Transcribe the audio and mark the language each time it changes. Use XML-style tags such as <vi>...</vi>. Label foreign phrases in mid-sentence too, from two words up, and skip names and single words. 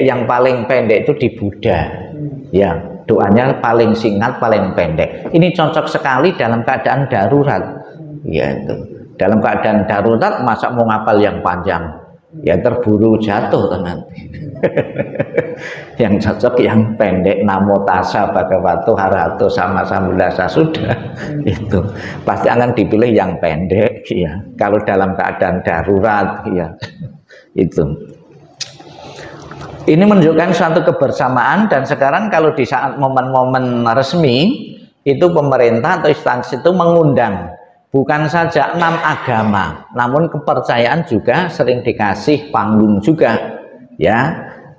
<id>Yang paling pendek itu di Buddha, ya, doanya paling singkat, paling pendek. Ini cocok sekali dalam keadaan darurat, ya, itu dalam keadaan darurat masa mau ngapal yang panjang, ya terburu jatuh nanti. Yang cocok yang pendek,</id> <pi>namo tassa bhagavato arahato sama sambuddhassa,</pi> <id>sudah. Itu pasti akan dipilih yang pendek, ya, kalau dalam keadaan darurat, ya. Itu ini menunjukkan suatu kebersamaan. Dan sekarang kalau di saat momen-momen resmi itu pemerintah atau instansi itu mengundang bukan saja 6 agama, namun kepercayaan juga sering dikasih panggung juga, ya.</id>